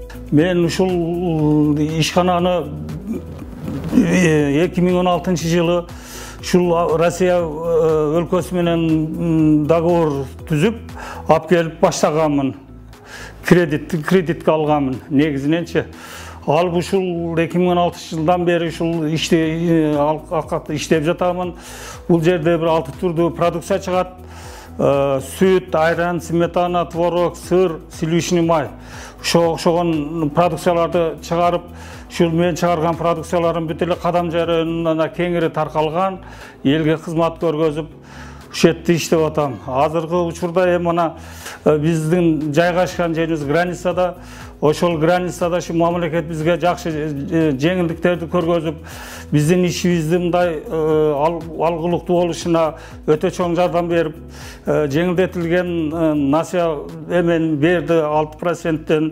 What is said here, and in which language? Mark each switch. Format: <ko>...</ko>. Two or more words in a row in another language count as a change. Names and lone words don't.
<ky>мен ушул ишкананы 2016 жылы ушул Россия өлкөсү менен договор түзүп алып келип баштаганмын. Кредитке алганмын негизиненчи. Ал ушул 2016 жылдан бери ушул иштеп жатамын. Бул жерде бир 6 түрдүү продукция чыгат. Süt, ayran, smetana, tvorog, sır, sливочный май. Ошогон продукцияларды чыгарып, ушул мен чыгарган продукцияларым бүт эле кадам жаранына кеңири таркалган, элге кызмат көргөзүп, ушул жерде иштеп атам. Азыркы учурда эми мына биздин жайгашкан жерибиз границада, ошол границада ушу мамлекет бизге жакшы жеңилдиктерди көргөзүп, биздин ишибизди мындай алгылыктуу болушуна өтө чоң жардам берип, жеңилдетилген насыя эмен берди 6%-тен.</ky>